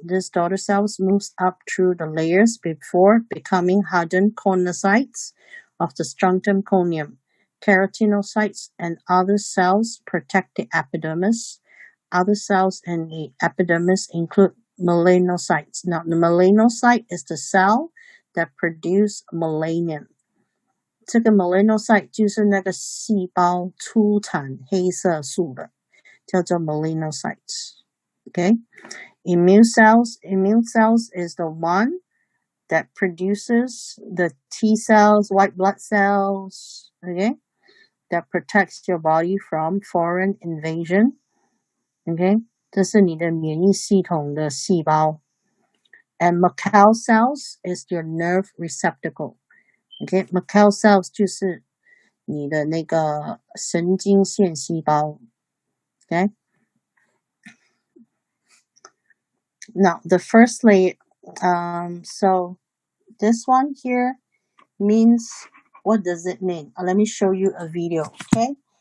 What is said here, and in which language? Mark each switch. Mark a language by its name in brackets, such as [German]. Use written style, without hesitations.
[English] These daughter cells moves up through the layers before becoming hardened conocytes of the stratum corneum. Keratinocytes and other cells protect the epidermis. Other cells in the epidermis include melanocytes. Now, the melanocyte is the cell that produce melanin. [Chinese] 这个 melanocyte 就是那个细胞出产黑色素的，叫做 melanocytes. [English] Okay? Immune cells is the one that produces the T cells, white blood cells, okay? That protects your body from foreign invasion. Okay? [Chinese] 这是你的免疫系统的细胞。 [English] And Merkel cells is your nerve receptacle. Okay? [Chinese] Merkel cells 就是你的那个神经线细胞。 [English] Okay? Now, the first layer, so this one here means, what does it mean? Let me show you a video, okay?